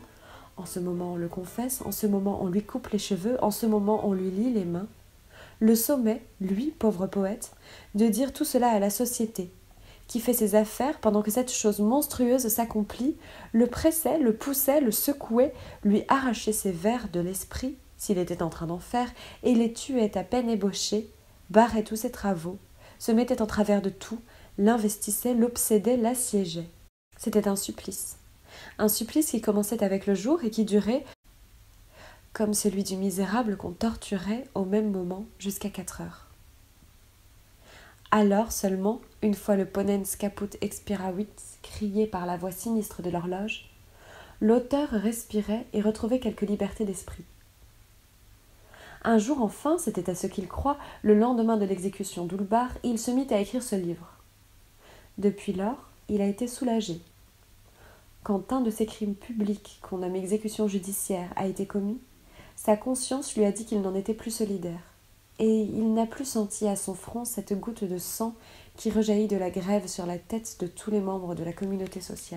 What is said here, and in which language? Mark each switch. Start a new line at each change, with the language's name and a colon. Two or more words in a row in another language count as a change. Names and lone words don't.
French: En ce moment on le confesse, en ce moment on lui coupe les cheveux, en ce moment on lui lie les mains, le sommait, lui, pauvre poète, de dire tout cela à la société, qui fait ses affaires pendant que cette chose monstrueuse s'accomplit, le pressait, le poussait, le secouait, lui arrachait ses vers de l'esprit, s'il était en train d'en faire, et les tuait à peine ébauchés, barrait tous ses travaux, se mettait en travers de tout, l'investissait, l'obsédait, l'assiégeait. C'était un supplice qui commençait avec le jour et qui durait, comme celui du misérable qu'on torturait au même moment jusqu'à 4 heures. Alors seulement, une fois le
Latin: ponens caput expiravit
French: crié par la voix sinistre de l'horloge, l'auteur respirait et retrouvait quelque liberté d'esprit. Un jour enfin, c'était à ce qu'il croit, le lendemain de l'exécution d'Ulbar, il se mit à écrire ce livre. Depuis lors, il a été soulagé. Quand un de ces crimes publics qu'on nomme exécution judiciaire a été commis, sa conscience lui a dit qu'il n'en était plus solidaire, et il n'a plus senti à son front cette goutte de sang qui rejaillit de la grève sur la tête de tous les membres de la communauté sociale.